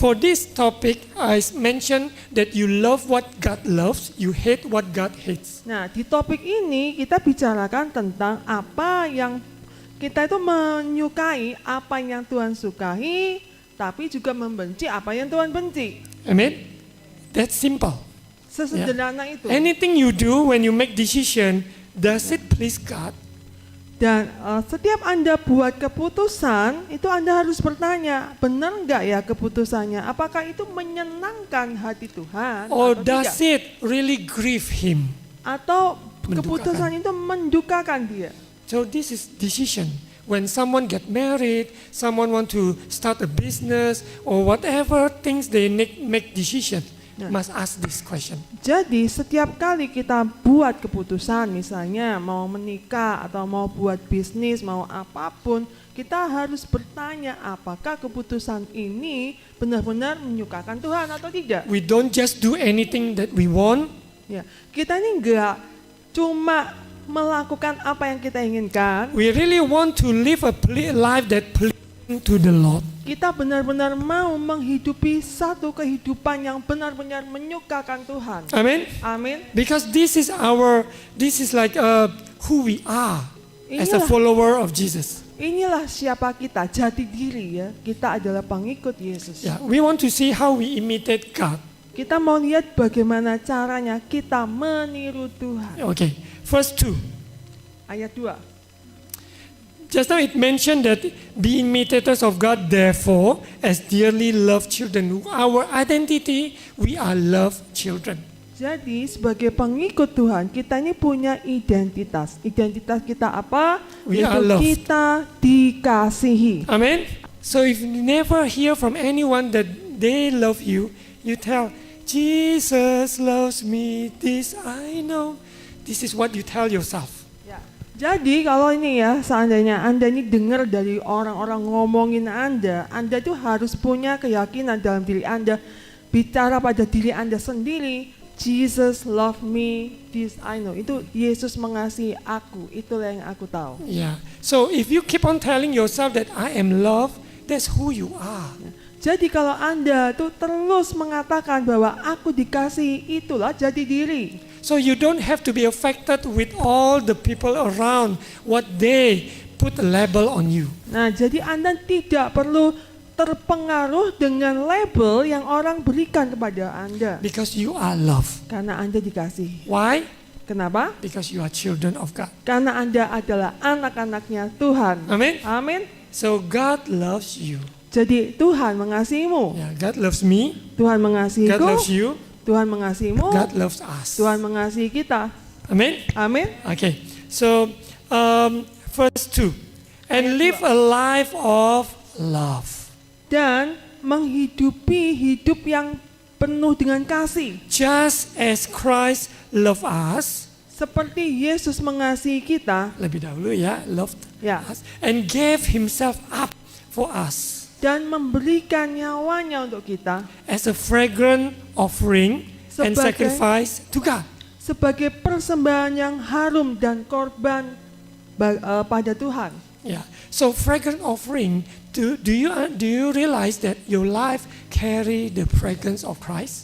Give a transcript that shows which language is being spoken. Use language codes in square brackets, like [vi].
[en] For this topic, I mentioned that you love what God loves, you hate what God hates. [id] Nah, di topik ini kita bicarakan tentang apa yang kita itu menyukai, apa yang Tuhan sukai, tapi juga membenci apa yang Tuhan benci. [en] Amen. That's simple. [id] Sesederhana itu. [en] Anything you do when you make decision, does it please God? [id] Dan setiap Anda buat keputusan, itu Anda harus bertanya, benar nggak ya keputusannya? Apakah itu menyenangkan hati Tuhan? [en] Or [id] atau [en] does [id] tidak? [en] it really grieve Him? [id] Atau Mendukakan. keputusan itu mendukakan dia? [en] So this is decision. When someone get married, someone want to start a business or whatever things they make decision. must ask this question. [id] Jadi setiap kali kita buat keputusan, misalnya mau menikah atau mau buat bisnis, mau apapun, kita harus bertanya apakah keputusan ini benar-benar menyukakan Tuhan atau tidak. [en] We don't just do anything that we want. [id] Ya, kita ini enggak cuma melakukan apa yang kita inginkan. [en] We really want to live a life that pleasing to the Lord. [id] Kita benar-benar mau menghidupi satu kehidupan yang benar-benar menyukakan Tuhan. [en] Amen. [id] Amin. [en] Because this is like who we are as a [id] Inilah. [en] follower of Jesus. [id] Inilah siapa kita, jati diri ya. Kita adalah pengikut Yesus. [en] Yeah, we want to see how we imitate God. [id] Kita mau lihat bagaimana caranya kita meniru Tuhan. [en] Okay, verse 2. [id] Ayat 2. [en] Just now it mentioned that be imitators of God, therefore, as dearly loved children. Our identity, we are loved children. [id] Jadi sebagai pengikut Tuhan, kita ini punya identitas. Identitas kita apa? [en] We are [id] Yaitu [en] loved. [id] kita dikasihi. [en] Amen. So if you never hear from anyone that they love you, you tell, Jesus loves me, this I know. This is what you tell yourself. [id] Ya. Jadi kalau ini ya, seandainya Anda ini dengar dari orang-orang ngomongin Anda tuh harus punya keyakinan dalam diri Anda, bicara pada diri Anda sendiri, [en] Jesus love me, this I know. [id] Itu Yesus mengasihi aku, itulah yang aku tahu. [en] Yeah. So if you keep on telling yourself that I am loved, that's who you are. [id] Jadi kalau Anda tuh terus mengatakan bahwa aku dikasihi, itulah jati diri. [en] So you don't have to be affected with all the people around, what they put a label on you. [id] Nah, jadi Anda tidak perlu terpengaruh dengan label yang orang berikan kepada Anda. [en] Because you are loved. [id] Karena Anda dikasihi. [en] Why? [id] Kenapa? [en] Because you are children of God. [id] Karena Anda adalah anak-anaknya Tuhan. [en] Amen. [id] Amin. [en] So God loves you. [id] Jadi Tuhan mengasihimu. [en] Yeah, God loves me. [id] Tuhan [en] God [id] mengasihiku. [en] loves you. [id] Tuhan mengasihimu. [en] God loves us. [id] Tuhan mengasihi kita. [en] Amen. [id] Amin. [en] Okay. So verse 2. And live a life of love. [id] Dan menghidupi hidup yang penuh dengan kasih. [en] Just as Christ loved us. [id] Seperti Yesus mengasihi kita. Lebih dahulu ya, [en] loved [id] Ya. [en] us. And gave himself up for us. [id] Dan memberikan nyawanya untuk kita. [en] As a fragrant offering and [id] Sebagai- [en] sacrifice to God. [id] Sebagai persembahan yang harum dan korban pada Tuhan. [en] Yeah. So fragrant offering. Do you realize that your life carry the fragrance of Christ?